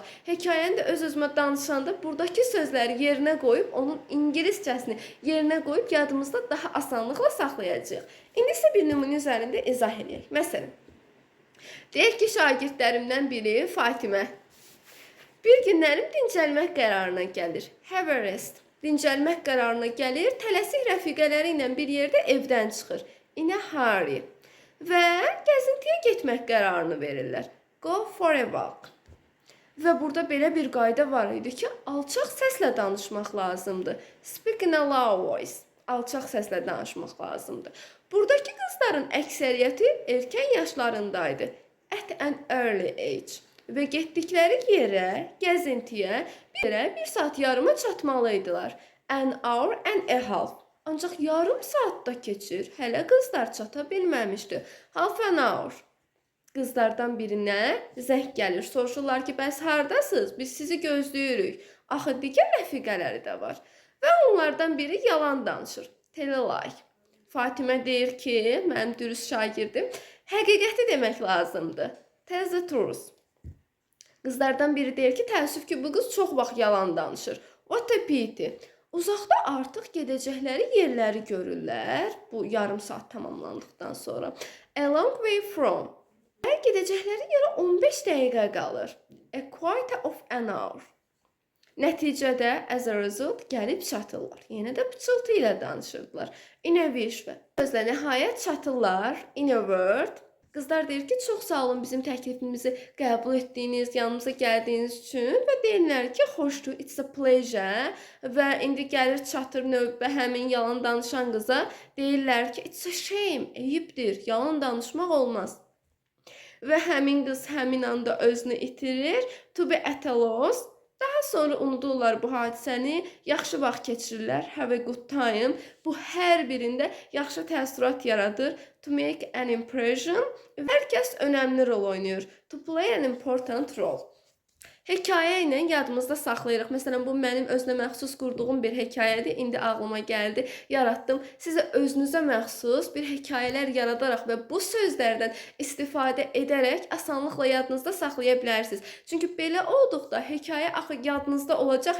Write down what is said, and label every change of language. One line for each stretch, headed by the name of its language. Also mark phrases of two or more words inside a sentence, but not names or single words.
Azerbaijani: Hekayəni də öz-özümə danışanda buradakı sözləri yerinə qoyub, onun ingiliscəsini yerinə qoyub yadımızda daha asanlıqla saxlayacağıq. İndi isə bir nümunə üzərində izah edək. Məsələn, deyək ki, şagirdlərimdən biri Fatimə. Bir günlərim dincəlmək qərarına gəlir.
English: Have a rest.
Azerbaijani: Dincəlmək qərarına gəlir, tələsik rəfiqələri ilə bir yerdə evdən çıxır.
English: In a hurry.
Azerbaijani: Və gəzintiyə getmək qərarını verirlər.
English: Go for a walk.
Azerbaijani: Və burada belə bir qayda var idi ki, alçaq səslə danışmaq lazımdır.
English: Speak in a loud voice.
Azerbaijani: Alçaq səslə danışmaq lazımdır. Buradakı qızların əksəriyyəti erkən yaşlarındaydı.
English: At an early age.
Azerbaijani: Və getdikləri yerə, gəzintiyə bir saat yarıma çatmalıydılar.
English: An hour and a half.
Azerbaijani: Ancaq yarım saatda keçir. Hələ qızlar çata bilməmişdi.
English: Half an hour.
Azerbaijani: Qızlardan birinə zəng gəlir. Soruşurlar ki, bəs hardasınız? Biz sizi gözləyirik. Axı digər rəfiqələri də var. Və onlardan biri yalan danışır.
English: Tell a lie.
Azerbaijani: Fatimə deyir ki, mənim dürüst şagirdim, həqiqəti demək lazımdır.
English: Tell the truth.
Azerbaijani: Qızlardan biri deyir ki, təəssüf ki, bu qız çox vaxt yalan danışır.
English: What a pity.
Azerbaijani: Uzaqda artıq gedəcəkləri yerləri görürlər. Bu yarım saat tamamlandıqdan sonra.
English: A long way from.
Azerbaijani: Gedəcəkləri yerə 15 dəqiqə qalır.
English: A quarter of an hour. Nəticədə as a result
Azerbaijani: gəlib çatırlar. Yenə də pıçıltı ilə danışırdılar.
English: In a wish
Azerbaijani: və sözlə nəhayət çatırlar.
English: In a word.
Azerbaijani: Qızlar deyir ki, çox sağ olun bizim təklifimizi qəbul etdiyiniz, yanımıza gəldiyiniz üçün və deyirlər ki, xoşdur,
English: it's a pleasure
Azerbaijani: və indi gəlir çatır növbə həmin yalan danışan qıza. Deyirlər ki,
English: it's a shame,
Azerbaijani: eyibdir, yalan danışmaq olmaz. Və həmin qız həmin anda özünü itirir.
English: To be at a loss.
Azerbaijani: Daha sonra unudurlar bu hadisəni, yaxşı vaxt keçirirlər.
English: Have a good time.
Azerbaijani: Bu hər birində yaxşı təəssürat yaradır.
English: To make an impression.
Azerbaijani: Hər kəs önəmli rol oynayır.
English: To play an important role.
Azerbaijani: Hekayə ilə yadımızda saxlayırıq. Məsələn, bu mənim özünə məxsus qurduğum bir hekayədir. İndi ağlıma gəldi, yaratdım. Sizə özünüzə məxsus bir hekayələr yaradaraq və bu sözlərdən istifadə edərək asanlıqla yadınızda saxlaya bilərsiniz. Çünki belə olduqda hekayə axı yadınızda olacaq.